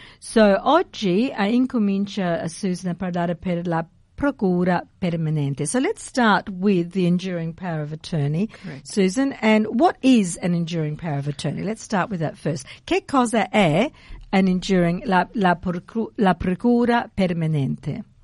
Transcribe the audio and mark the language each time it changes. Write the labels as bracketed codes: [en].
[it] So oggi incomincia Susan a parlare per la procura permanente. [en] So let's start with the enduring power of attorney, correct. Susan. And what is an enduring power of attorney? Let's start with that first. [it] Che cosa è [en] an enduring [it] la procura permanente?